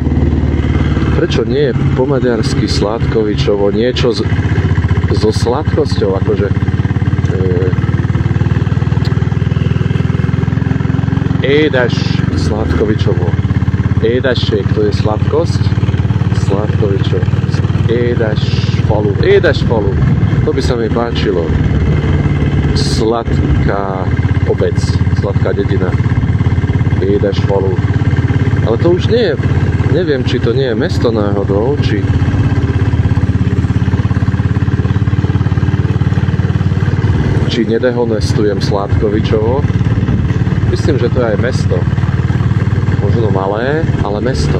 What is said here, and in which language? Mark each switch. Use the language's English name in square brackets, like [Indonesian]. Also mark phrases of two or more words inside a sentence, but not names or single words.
[Slovak] Prečo nie je po maďarsky Sládkovičovo niečo so sladkosťou? Akože Édes Sládkovičovo. Édesség, to je sladkosť. Sládkovičov. [Hungarian] Édes falu. [Slovak] To by sa mi páčilo. Sladká obec. Sladká dedina. [Hungarian] Édes falu. [Slovak] Ale to už nie je. Neviem, či to nie je mesto náhodou, či nedehonestujem Sládkovičovo. Myslím, že to je aj mesto. Možno malé, ale mesto.